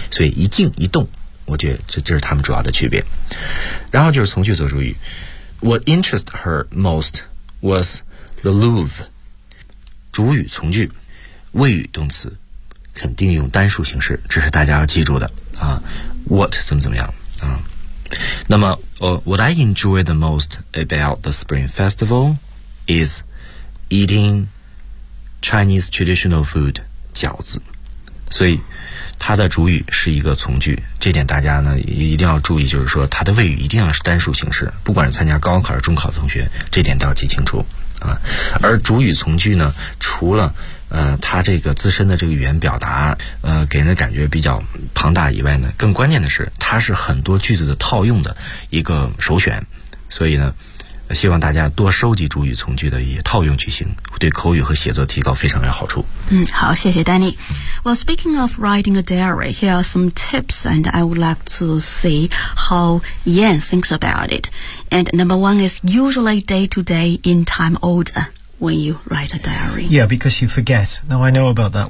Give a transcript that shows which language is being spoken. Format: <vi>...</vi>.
<zh>所以一静一动，我觉得这是他们主要的区别。然后就是从句做主语，</zh> <en>What interest her most was the Louvre。</en> <zh>主语从句，谓语动词，肯定用单数形式，这是大家要记住的啊。 What 怎么怎么样啊？那么，</zh> <en>What I enjoy the most about the Spring Festival is eating Chinese traditional food 饺子。</en> <zh>所以，它的主语是一个从句，这点大家呢一定要注意，就是说它的谓语一定要是单数形式，不管是参加高考还是中考的同学，这点都要记清楚啊。而主语从句呢，除了他这个自身的这个语言表达给人的感觉比较庞大以外呢，更关键的是他是很多句子的套用的一个首选。所以呢希望大家多收集主语从句的一些套用句型，对口语和写作提高非常有好处。嗯，好，谢谢丹尼。</zh> <en>Well, speaking of writing a diary, here are some tips and I would like to see how Yan thinks about it. And number one is usually day to day in time order. When you write a diary. Yeah, because you forget. Now, I know about that.</en>